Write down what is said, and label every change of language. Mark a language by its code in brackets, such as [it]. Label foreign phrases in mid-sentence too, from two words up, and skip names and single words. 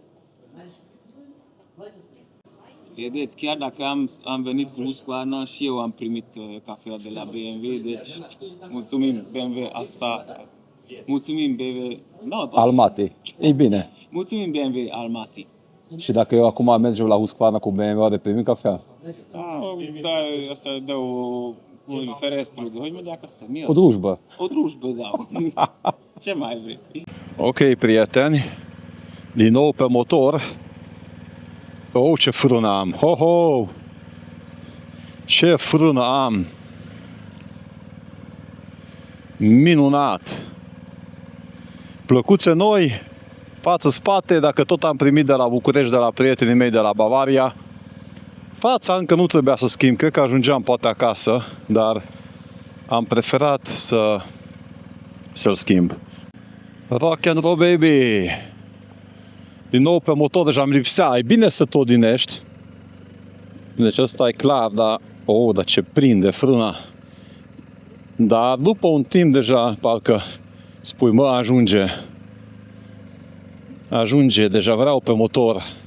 [ro] Vedeți, chiar dacă am venit cu Husqvarna și eu am primit cafea de la BMW, deci mulțumim BMW asta. Mulțumim BMW. No, Almaty. E bine. mulțumim BMW Almaty. Și dacă eu acum mergem la Husqvarna cu BMW, de primim cafea? Da, asta dă un ferestru. [hu] Hogy mondják [ro] asta? [hu] Mi az? [ro] O drujbă. O drujbă, da. Ce mai vrei? Ok, prieteni, din nou pe motor. Oh, ce frână am! Ho, ho! Ce frână am! Minunat! Plăcuțe noi, față-spate, dacă tot am primit de la București, de la prietenii mei de la Bavaria. Fața încă nu trebuia să schimb, cred că ajungeam poate acasă, dar am preferat să-l schimb. [en] Rock and roll, baby! [ro] Din nou pe motor, deja îmi lipsea. E bine să tot dinești. Deci ăsta e clar, dar... Oh, dar ce prinde frâna. Dar după un timp deja, parcă spui, mă, ajunge. Ajunge, deja vreau pe motor.